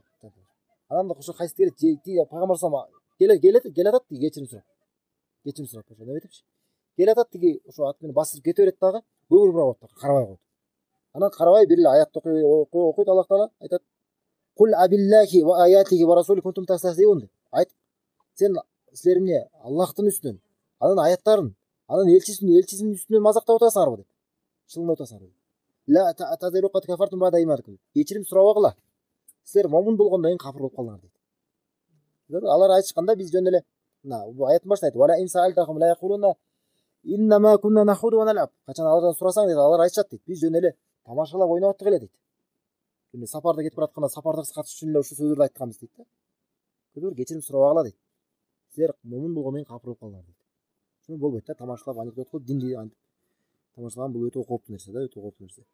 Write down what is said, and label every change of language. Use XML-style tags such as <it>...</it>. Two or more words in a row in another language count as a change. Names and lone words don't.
<ky>Анан да ошо кайсы келет, тиги пайгамбар салам келатат тиги кечирим сурап. Кечирим сурап ошо неметипчи. Келатат тиги ошо ат менен басып кете берет дагы, көңүл бурап атат, карабай коет. Анан карабай бир эле аят окуйт Аллах Таала, айтат:</ky> <ar>"قل أبالله وآياته ورسوله كنتم تستهزئون"</ar> <ky>деп. Айт, сен силер эмне Аллахтын үстүнөн, анын аяттарын, анын элчисинин үстүнөн мазактап атасыңарбы деп. Шылыңдап атасыңарбы?</ky> <ar>لا تعتذروا قد كفرتم بعد إيمانكم.</ar> <ky>Кечирим сурабагыла. Силер момун болгондон кийин кафир болуп калдыңар дейт. Алар айтышканда биз жөн эле мына бул аяттын башында айтты:</ky> <ar>"ولئن سألتهم ليقولن إنما كنا نخوض ونلعب."</ar> <ky>Качан алардан сурасаң дейт, алар айтышат дейт: "Биз жөн эле тамашалап ойноп аттык эле" дейт. Сапарда кетип баратканда сапарда катышыш үчүн эле ушул сөздөрдү айтканбыз дейт да. Бир кечирим сурабагыла дейт. Силер момун болгондон кийин капыр болуп калдыңар дейт. Ошондой болбойт да, тамашалап анекдот кылып динди тамашалаган бул өтө кооптуу нерсе да, өтө кооптуу нерсе.</ky>